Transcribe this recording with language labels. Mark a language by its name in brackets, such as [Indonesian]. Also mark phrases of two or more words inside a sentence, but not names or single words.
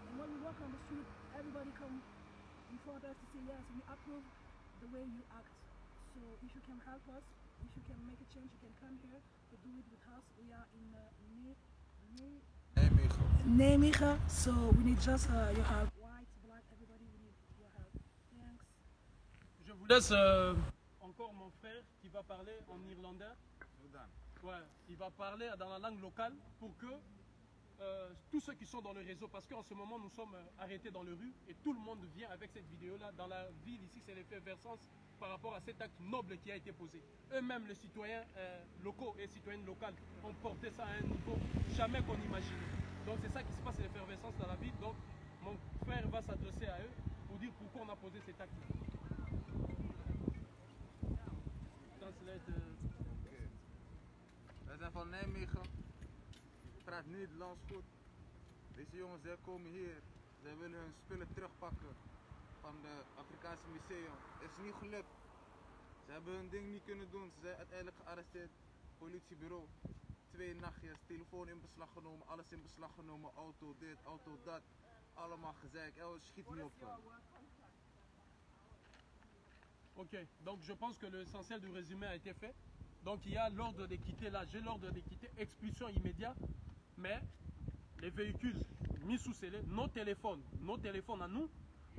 [English] And when we walk on the street, everybody come in front of us to say yes, we approve the way you act. So if you can help us, if you can make a change, you can come here to do it with us. We are in Nijmegen, so we need just your help. White, black, everybody, we need your help. Thanks. [French] Je vous laisse encore mon frère qui va parler en irlandais. Ouais, il va parler dans la langue locale pour que tous ceux qui sont dans le réseau, parce qu'en ce moment nous sommes arrêtés dans les rues et tout le monde vient avec cette vidéo-là. Dans la ville ici, c'est l'effervescence par rapport à cet acte noble qui a été posé. Eux-mêmes, les citoyens locaux et citoyennes locales, ont porté ça à un niveau jamais qu'on imaginait. Donc c'est ça qui se passe, l'effervescence dans la ville. Donc mon frère va s'adresser à eux pour dire pourquoi on a posé cet acte. [Dutch] Wij zijn van Nijmegen. Ik praat Nederlands goed. Deze jongens zij komen hier. Zij willen hun spullen terugpakken van het Afrikaanse museum. Het is niet gelukt. Ze hebben hun ding niet kunnen doen. Ze zijn uiteindelijk gearresteerd. Politiebureau. 2 nachtjes, telefoon in beslag genomen, alles in beslag genomen, auto dit, auto dat. Allemaal gezeik. Schiet niet op. [French] Ok, donc je pense que l'essentiel du résumé a été fait. Donc il y a l'ordre de quitter là, j'ai l'ordre de quitter, expulsion immédiate, mais les véhicules mis sous scellé, nos téléphones à nous, on